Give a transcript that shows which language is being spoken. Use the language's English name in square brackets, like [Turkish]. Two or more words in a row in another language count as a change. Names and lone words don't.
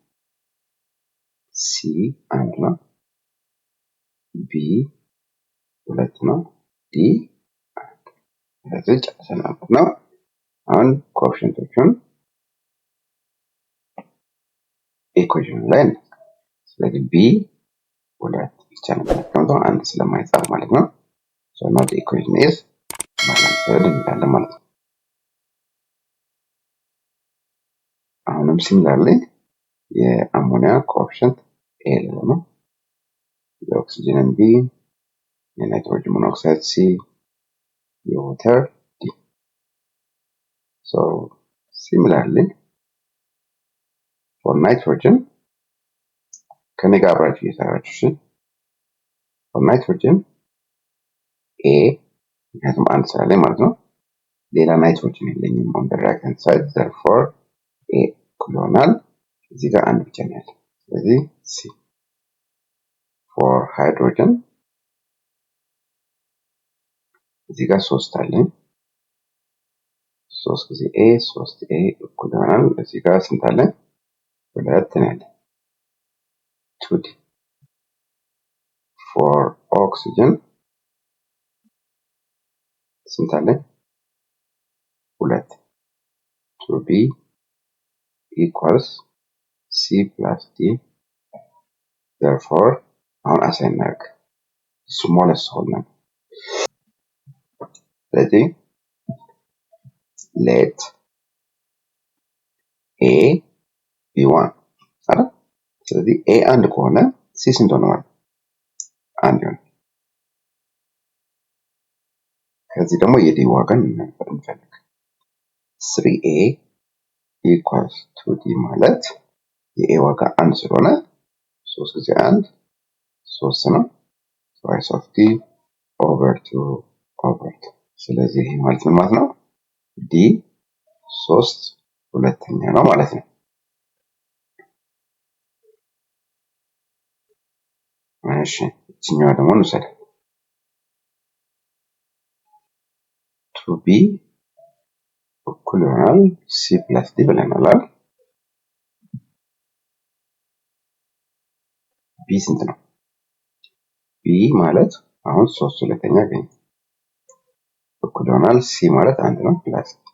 [Amharic] C አንድ ነው። B ሁለት ነው። D አንድ። ስለዚህ ጨርሰናል ነው። አሁን ኮኤፊሽንቶቹን ኢኩዌሽን ላይ ነው። ስለዚህ B ሁለት ብቻ ነው የሚያስቀምጠው አንድ ስለማይጻፍ ማለት ነው። [English] so now the equation is balanced [Amharic] እንዳለ ማለት ነው። አሁንም ሲሚላርሊ የአሞኒያ ኮኤፊሽንት A ነው። የኦክሲጅንን B፣ የናይትሮጅን ሞኖክሳይድ C፣ የዋተር D። [English] so similarly for [Amharic] nitrogen ከኔ ጋር አብራችሁ እየሰራችሁ እሺ። [English] for nitrogen [Amharic] A ምክንያቱም አንድ ስላለኝ ማለት ነው። ሌላ ናይትሮጅን የለኝም [English] on the right hand side therefore [Amharic] A እኩል ይሆናል እዚህ ጋር አንድ ብቻ ነው ያለው። ስለዚህ C [English] for hydrogen [Amharic] እዚህ ጋር 3 አለኝ። 3 ጊዜ A 3A እኩል ይሆናል እዚህ ጋር ስንት አለኝ? ሁለት ነው ያለኝ 2D [English] for oxygen [Amharic] ስንት አለኝ? ሁለት [English] 2B equals C plus D therefore [Amharic] አሁን አሳይን እናድርግ [English] smallest whole number። [Amharic] ስለዚህ [English] let A be 1 [Amharic] አይደል? ስለዚህ A አንድ ከሆነ C ስንት ሆነ ማለት አንድ ይሆናል። ከዚህ ደግሞ የD ዋጋን እንፈልግ [English] 3A equals 2D [Amharic] ማለት የA ዋጋ አንድ ስለሆነ 3 ጊዜ 1 3 ነው [English] twice of d over 2 over 2 [Amharic] ስለዚህ ማለት ምን ማለት ነው d 3 ሁለተኛ ነው ማለት ነው እሺ እቺኛዋ ደግሞ እንውሰድ 2b እኩል ይሆናል [English] c plus d [Amharic] ብለናል አይደል b ስንት ነው b ማለት አሁን 3 ሁለተኛ ገኝ እኩል ይሆናል c ማለት 1 ነው ፕላስ